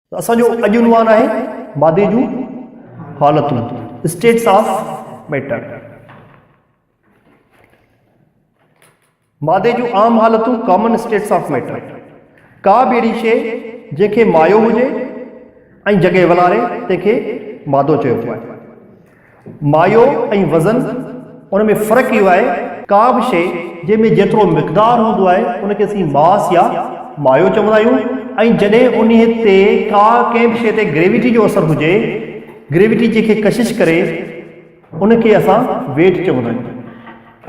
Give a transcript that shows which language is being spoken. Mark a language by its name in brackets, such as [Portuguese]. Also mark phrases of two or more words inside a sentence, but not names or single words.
[Sindhi] असांजो अॼु उनवान आहे मादे जूं हालतूं, [English] States of Matter. [Sindhi] मादे जूं आम हालतूं, [English] Common States of Matter. [Sindhi] का बि अहिड़ी शइ जंहिंखे मायो हुजे ऐं जॻहि वलारे तंहिंखे मादो चइबो आहे। मायो ऐं वज़न उन में फ़र्क़ु इहो आहे, का बि शइ जंहिंमें जेतिरो मिक़दार हूंदो आहे उनखे असीं मास या मायो चवंदा आहियूं, ऐं जॾहिं उन ते का कंहिं बि शइ ते ग्रेविटी जो असरु हुजे, ग्रेविटी जंहिंखे कशिश करे, उनखे असां वेट चवंदा आहियूं।